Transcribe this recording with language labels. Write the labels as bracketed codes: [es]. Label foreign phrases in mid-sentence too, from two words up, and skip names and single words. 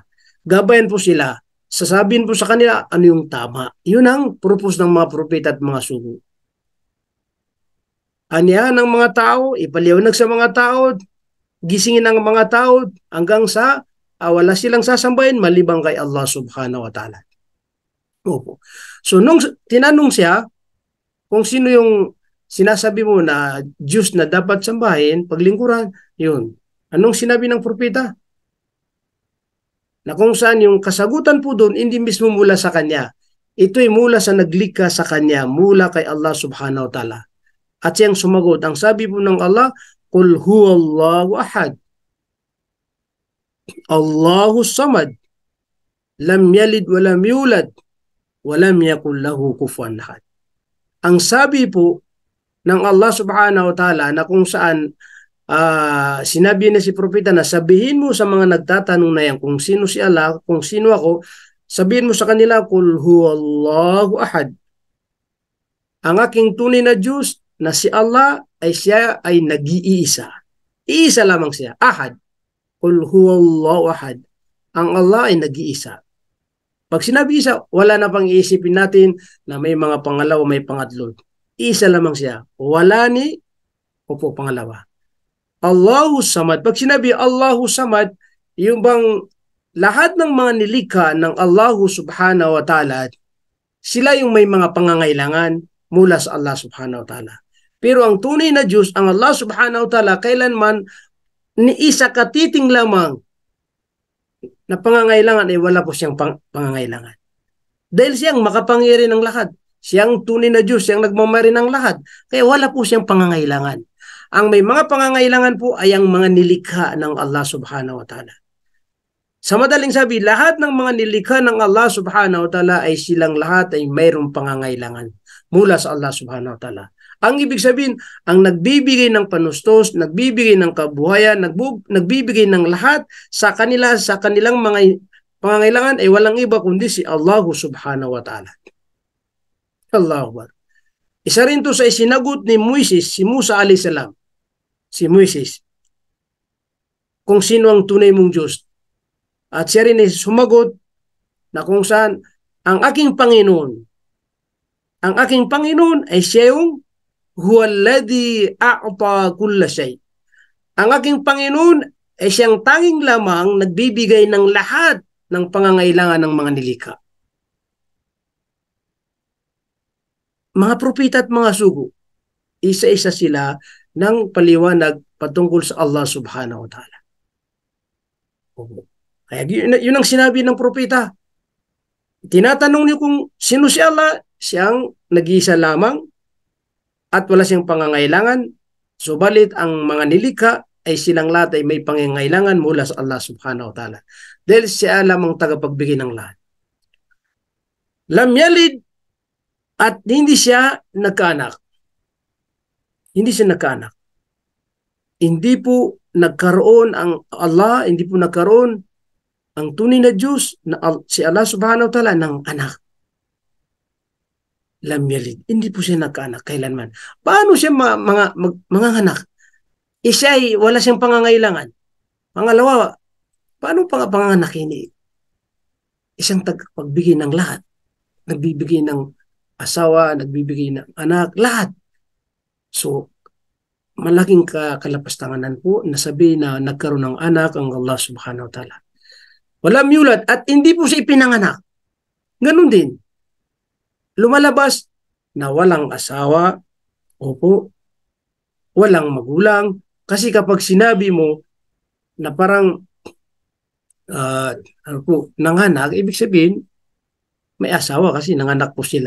[tl] Gabayan po sila. Sasabihin po sa kanila ano yung tama. Yun ang purpose ng mga propeta at mga sugo. Aniya ng mga tao, ipaliwanag sa mga tao, gisingin ng mga tao hanggang sa wala silang sasambahin malibang kay Allah [ar] سبحانه وتعالى. [tl] Opo. So nung tinanong siya kung sino yung sinasabi mo na Diyos na dapat sambahin, paglingkuran, yun. Anong sinabi ng propeta? Na kung saan yung kasagutan po doon, hindi mismo mula sa kanya. Ito'y mula sa naglikha sa kanya, mula kay Allah [ar] سبحانه وتعالى. [tl] At siyang sumagot, ang sabi po ng Allah, [ar] قل هو الله أحد. الله الصمد. لم يلد ولم يولد. ولم يكن له كفوا أحد. [tl] Ang sabi po ng Allah [ar] سبحانه وتعالى [tl] na kung saan sinabi na si propeta na sabihin mo sa mga nagtatanong na yan kung sino si Allah, kung sino ako, sabihin mo sa kanila, [ar] قل هو الله أحد. [tl] Ang aking tunay na Diyos na si Allah ay siya ay nag-iisa. Iisa lamang siya. [ar] أحد. قل هو الله أحد. [tl] Ang Allah ay nag-iisa. Pag sinabi isa, wala na pang iisipin natin na may mga pangalawa, may pangatlo. Isa lamang siya. Wala ni opo pangalawa. [ar] الله الصمد. [tl] Pag sinabi [ar] الله الصمد, [tl] yung bang lahat ng mga nilikha ng Allahu [ar] سبحانه وتعالى, [tl] sila yung may mga pangangailangan mula sa Allah [ar] سبحانه وتعالى. [tl] Pero ang tunay na Diyos, ang Allah [ar] سبحانه وتعالى, [tl] kailanman ni isa katiting lamang na pangangailangan ay wala po siyang pangangailangan. Dahil siyang makapangyari ng lahat. Siyang tunay na Diyos, siyang nagmamari ng lahat. Kaya wala po siyang pangangailangan. Ang may mga pangangailangan po ay ang mga nilikha ng Allah [ar] سبحانه وتعالى. [tl] Sa madaling sabi, lahat ng mga nilikha ng Allah [ar] سبحانه وتعالى [tl] ay silang lahat ay mayroong pangangailangan mula sa Allah [ar] سبحانه وتعالى. [tl] Ang ibig sabihin, ang nagbibigay ng panustos, nagbibigay ng kabuhayan, nagbibigay ng lahat sa kanilang mga pangangailangan ay walang iba kundi si Allah [ar] سبحانه وتعالى. الله أكبر. [tl] Isa rin to sa isinagot ni Moises, si Musa [ar] عليه السلام. [tl] Si Moises. Kung sino ang tunay mong Diyos. At siya rin ay sumagot na kung saan ang aking Panginoon ay siya yung [ar] هو الذي أعطى كل شيء. [tl] Ang aking Panginoon ay siyang tanging lamang nagbibigay ng lahat ng pangangailangan ng mga nilikha. Mga propeta at mga sugo, isa-isa sila ng paliwanag patungkol sa Allah [ar] سبحانه وتعالى. [tl] Kaya yun ang sinabi ng propeta. Tinatanong niyo kung sino si Allah, siyang nag-iisa lamang at wala siyang pangangailangan, subalit ang mga nilikha ay silang lahat ay may pangangailangan mula sa Allah [ar] سبحانه وتعالى. [tl] Dahil siya lamang tagapagbigay ng lahat. [ar] لم يلد [tl] at hindi siya nagkaanak. Hindi siya nagkaanak. Hindi po nagkaroon ang Allah, hindi po nagkaroon ang tunay na Diyos na si Allah [ar] سبحانه وتعالى [tl] ng anak. [ar] لم يلد. [tl] Hindi po siya nagkaanak kailanman. Paano siya manganganak? Siya ay wala siyang pangangailangan. Pangalawa, paano panganganak ini? Isang pagbigay ng lahat. Nagbibigay ng asawa, nagbibigay ng anak, lahat. So, malaking kalapastanganan po na sabihin na nagkaroon ng anak ang Allah [ar] سبحانه وتعالى. [tl] Walang yulad at hindi po siya ipinanganak. Ganun din. Lumalabas na walang asawa, opo, walang magulang. Kasi kapag sinabi mo na parang nanganak, ibig sabihin, may asawa kasi nanganak po sila.